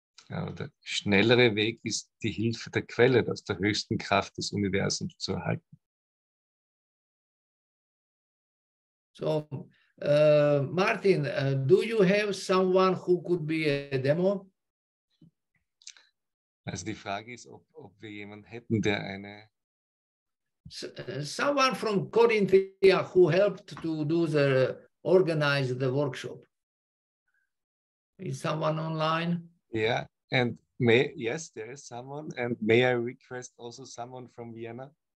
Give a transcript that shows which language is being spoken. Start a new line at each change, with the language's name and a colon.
German: Ja, der schnellere Weg ist die Hilfe der Quelle, aus der höchsten Kraft des Universums zu erhalten.
English: So, Martin, do you have someone who could be a demo?
German: Also die Frage ist, ob wir jemanden hätten, der eine...
English: Someone from Corinthia who helped to organize the workshop. Is someone online? Yeah, and yes, there is someone. And may I request also someone from Vienna?